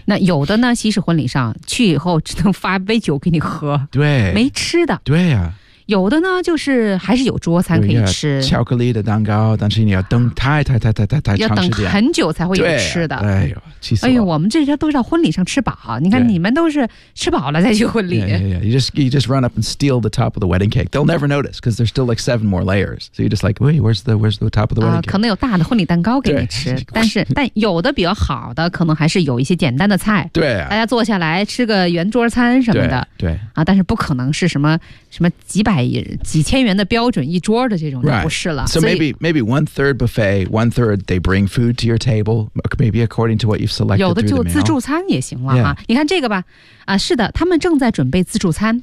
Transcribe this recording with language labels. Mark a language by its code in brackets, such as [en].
[zh] 那有的呢西式婚礼上去以后只能发杯酒给你喝对没吃的对呀、啊、有的呢就是还是有桌餐可以吃巧克力的蛋糕但是你要等太长时间要等很久才会有吃的、啊、哎呦气死了哎呦我们这些都是到婚礼上吃饱你看你们都是吃饱了再去婚礼 [en] you just run up and steal the top of the wedding cake they'll never notice because there's still like seven more layers so you're just like wait where's the top of the wedding cake [zh] 可能有大的婚礼蛋糕给你吃但有的比较好的可能还是有一些简单的菜对、啊、大家坐下来吃个圆桌餐什么的对啊，但是不可能是什么几千元的标准一桌的这种就不是了、 [en] right. so maybe one third buffet one third they bring food to your table maybe according to what you've selected [zh] 有的就自助餐也行了、 [en] yeah. [zh] 啊、你看这个吧、啊、是的他们正在准备自助餐、